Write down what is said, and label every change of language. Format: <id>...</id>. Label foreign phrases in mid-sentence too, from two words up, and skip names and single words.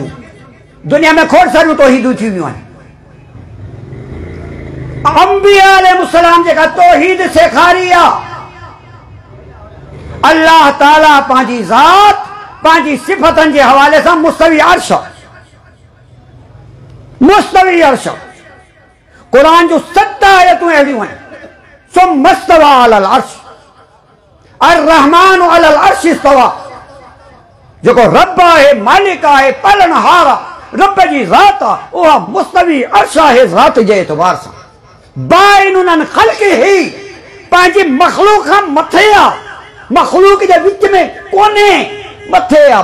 <sd>दुनिया में खोड़ सारियूं तौहीदूं थी वियूं आहिनि। अंबिया अलैहिस्सलाम जेका तौहीद सेखारी आहे, अल्लाह ताला पंहिंजी ज़ात, पंहिंजी सिफ़तनि जे हवाले सां मुस्तवी अर्श, मुस्तवी अर्श। कुरान जो 7 आयतूं अहिड़ियूं आहिनि।</sd> <ar>ثم استوى على العرش، الرحمن على العرش استوى.</ar> <sd>जेको रब आहे, मालिक आहे, पालनहार आहे, रब जी ज़ात आहे, उहा मुस्तवी अर्श आहे ज़ात जे एतबार सां।</sd> <ar>بائن خلقه,</ar> <sd>पंहिंजी मख़लूक खां मथे आहे, मख़लूक जे विच में कोन्हे, मथे आहे।</sd>